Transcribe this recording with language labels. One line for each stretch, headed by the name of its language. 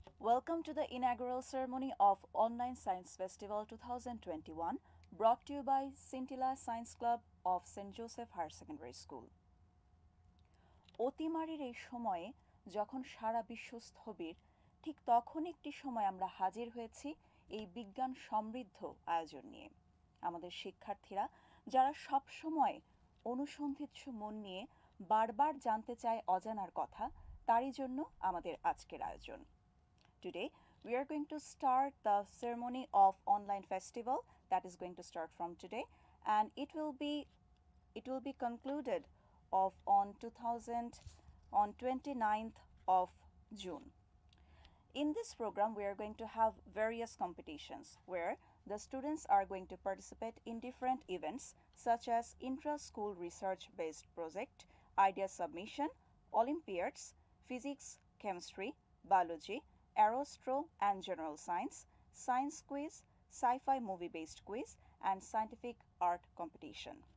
English: Welcome to the inaugural ceremony of Online Science Festival 2021, brought to you by Scintilla Science Club of St. Joseph Higher Secondary School.
Bangla: অতিমারির এই সময়ে যখন সারা বিশ্ব স্থবির, ঠিক তখন একটি সময় আমরা হাজির হয়েছি এই বিজ্ঞান সমৃদ্ধ আয়োজন নিয়ে। আমাদের শিক্ষার্থীরা যারা সব সময় অনুসন্ধিৎসু মন নিয়ে বারবার জানতে চায় অজানার কথা, তারই জন্য আমাদের আজকের আয়োজন।
English: Today, we are going to start the ceremony of online festival that is going to start from today, and it will be concluded on 29th of June. In this program, we are going to have various competitions where the students are going to participate in different events such as intra-school research-based project, idea submission, Olympiads, physics, chemistry, biology, Aerostro and General Science, Science Quiz, Sci-Fi Movie-based quiz, and Scientific Art competition.